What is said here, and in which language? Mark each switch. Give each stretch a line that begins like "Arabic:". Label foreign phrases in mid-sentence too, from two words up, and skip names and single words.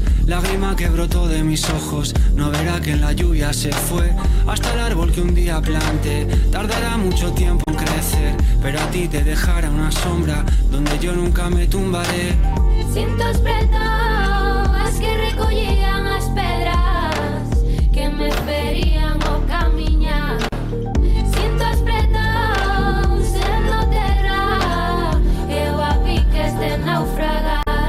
Spanish: Lágrima que brotó de mis ojos, no verá que en la lluvia se fue. Hasta el árbol que un día plante, tardará mucho tiempo en crecer, pero a ti te dejará una sombra donde yo nunca me tumbaré.
Galician: Cintos pretos que recollían as pedras que me ferían o camiñar. Cintos pretos sendo terra, eu a piques de naufragar.